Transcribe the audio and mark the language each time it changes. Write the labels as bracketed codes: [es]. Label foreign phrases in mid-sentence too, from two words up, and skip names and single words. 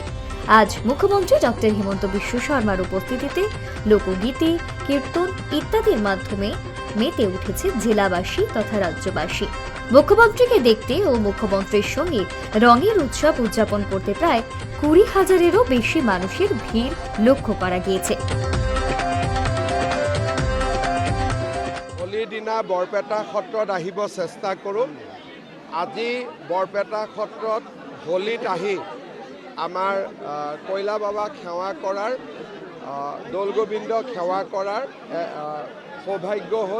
[bn] আজ মুখ্যমন্ত্রী ডক্টর হিমন্ত বিশ্ব শর্মার উপস্থিতিতে লোকগীতি, কীর্তন ইত্যাদির মাধ্যমে মেতে উঠেছে জেলাবাসী তথা রাজ্যবাসী। মুখ্যমন্ত্রীকে দেখতে ও মুখ্যমন্ত্রীর সঙ্গে রঙের উৎসব উদযাপন করতে প্রায় ২০,০০০-এরও বেশি মানুষের ভিড় লক্ষ্য করা গিয়েছে। [as] হোলিৰ দিনা বৰপেটা সত্ৰত আহিব চেষ্টা কৰোঁ। আজি বৰপেটা সত্ৰত হোলীত আহি আমাৰ কয়লা বাবাক সেৱা কৰাৰ, দৌল গোবিন্দক সেৱা কৰাৰ সৌভাগ্য হ'ল।